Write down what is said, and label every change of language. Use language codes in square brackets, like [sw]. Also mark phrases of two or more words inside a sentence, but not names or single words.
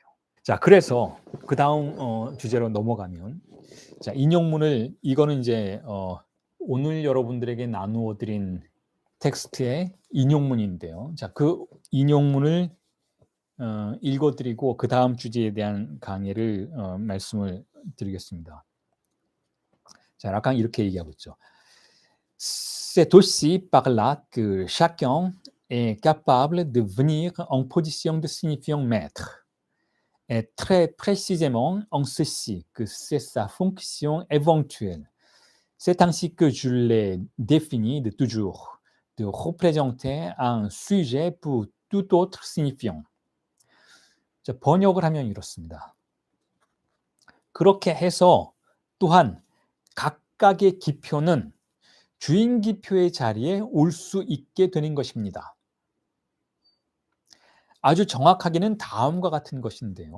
[ko] 자, 그래서 그 다음 주제로 넘어가면, 자, 인용문을, 이거는 이제 오늘 여러분들에게 나누어 드린 텍스트의 인용문인데요. 자, 그 인용문을 읽어드리고 그 다음 주제에 대한 강의를 말씀을 드리겠습니다. 자, 라칸 이렇게 얘기하고 있죠. [fr] C'est aussi par là que chacun est capable de venir en position de signifiant maître. Et très précisément en ceci que c'est sa fonction éventuelle. C'est ainsi que je l'ai défini de toujours, de représenter un sujet pour tout autre signifiant. [ko] 자, 번역을 하면 이렇습니다. 그렇게 해서 또한 각각의 기표는 주인 기표의 자리에 올 수 있게 되는 것입니다. 아주 정확하게는 다음과 같은 것인데요.